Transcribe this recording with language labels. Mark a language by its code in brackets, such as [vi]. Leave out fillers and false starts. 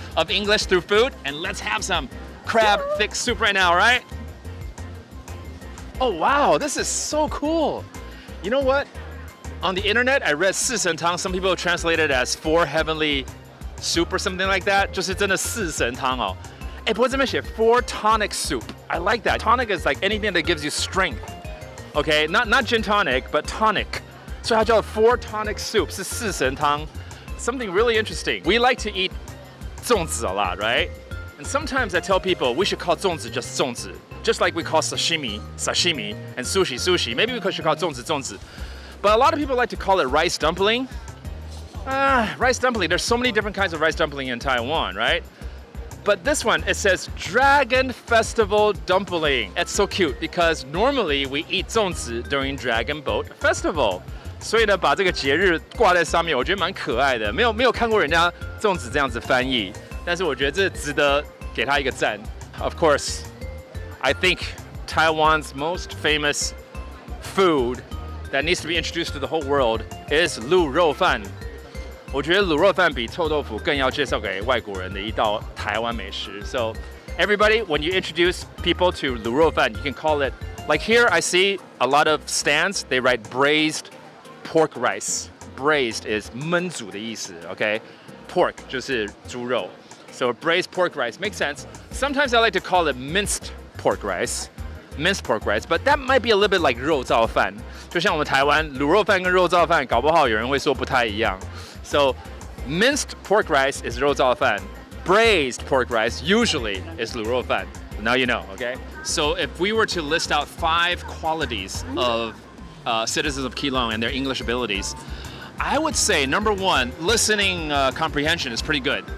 [en] of English through food, and let's have some crab thick soup right now, right? Oh wow, this is so cool. You know what? On the internet, I read 四神汤. Some people translate it as 4 heavenly soup or something like that. [zh] 就是真的四神汤哦。不过这边写 [en] 4 tonic soup. I like that. Tonic is like anything that gives you strength. Okay, not gin tonic, but tonic. [zh] 所以它叫 [en] 4 tonic soup, [zh] 是四神汤. [en] Something really interesting. We like to eat 粽子 a lot, right? And sometimes I tell people we should call 粽子 just 粽子. Just like we call sashimi, and sushi. Maybe we should call 粽子. But a lot of people like to call it rice dumpling. Rice dumpling, there's so many different kinds of rice dumpling in Taiwan, right? But this one, it says Dragon Festival Dumpling. It's so cute because normally we eat 粽子 during Dragon Boat Festival. [zh] 所以呢，把这个节日挂在上面，我觉得蛮可爱的。没有看过人家粽子这样子翻译，但是我觉得这值得给他一个赞。 [en] Of course, I think Taiwan's most famous food that needs to be introduced to the whole world is 卤肉饭。 [zh] 我觉得卤肉饭比臭豆腐更要介绍给外国人的一道台湾美食。 [en] So everybody, when you introduce people to 卤肉饭, you can call it, like here I see a lot of stands, they write braised pork rice. Braised is [zh] 焖煮的意思 [en] okay? Pork [zh] 就是猪肉. [en] So braised pork rice makes sense. Sometimes I like to call it minced pork rice, but that might be a little bit like 肉燥饭。 [zh] 就像我们台湾卤肉饭跟肉燥饭，搞不好有人会说不太一样。 [en] So minced pork rice is 肉燥饭. Braised pork rice usually is 卤肉饭. Now you know, okay? So if we were to list out 5 qualities of citizens of Keelung and their English abilities, I would say number 1, listening comprehension is pretty good.